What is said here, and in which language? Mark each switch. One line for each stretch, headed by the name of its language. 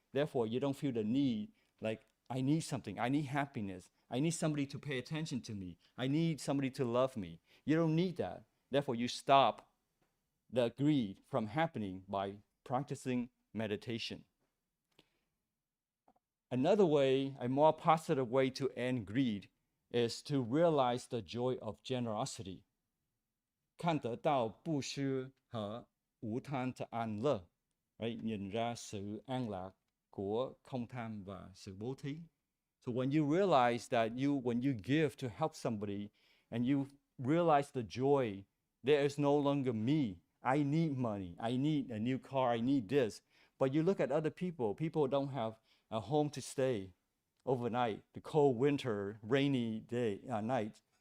English: Therefore, you don't feel the need, like, I need something, I need happiness, I need somebody to pay attention to me, I need somebody to love me. You don't need that. Therefore, you stop the greed from happening by practicing meditation. Another way, a more positive way to end greed is to realize the joy of generosity.
Chinese: 看得到布施和无贪的安乐,
English: right?
Vietnamese: Nhìn ra sự an lạc của không tham và sự bố thí.
English: So when you realize that when you give to help somebody and you realize the joy, there is no longer me. I need money, I need a new car, I need this. But you look at other people don't have a home to stay overnight, the cold winter, rainy night.